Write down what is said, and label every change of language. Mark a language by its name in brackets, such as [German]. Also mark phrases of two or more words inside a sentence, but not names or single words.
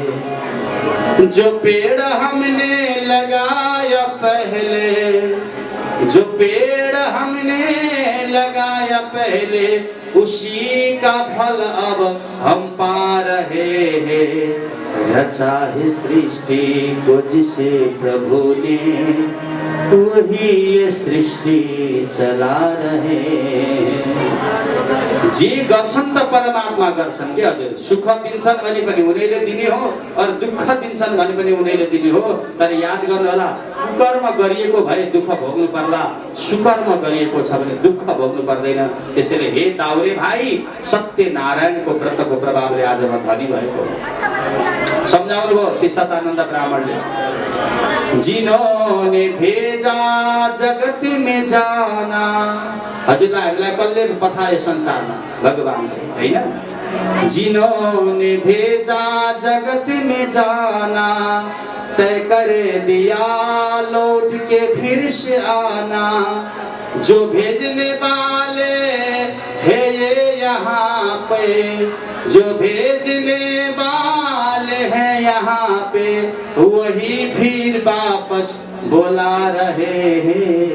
[Hindi] जो पेड़ हमने लगाया पहले, जो पेड़ हमने लगाया पहले, उसी का फल अब हम पा रहे हैं। रचा है सृष्टि को जिसे प्रभु ने, वही ये सृष्टि चला रहे। [Nepali] जे गर्छन् त परमात्मा गर्छन् के हजुर। सुख दिन्छन् भने पनि उनीले दिने हो, और दुःख दिन्छन् भने पनि उनीले दिने हो। तर याद गर्नु होला, कुकर्म गरिएको भए दुःख भोग्नु पर्ला, सुकर्म गरिएको छ भने दुःख भोग्नु पर्दैन। त्यसैले हे दाउरे भाइ, सत्यनारायणको व्रतको प्रभावले आज म धनी भएको सम्झाउनु भयो ती सतानन्द ब्राह्मणले। [Hindi] जिन्होंने भेजा जगत में जाना, [Nepali] हजुरलाई हामीलाई कसले पठायो संसारमा? भगवानले, हैन? [Hindi] जिन्होंने भेजा जगत में जाना, तय कर दिया लौट के फिर से आना। जो भेजने वाले है ये यहाँ पे, जो भेजने वाले हैं यहाँ पे, वही फिर वापस बोला रहे हैं।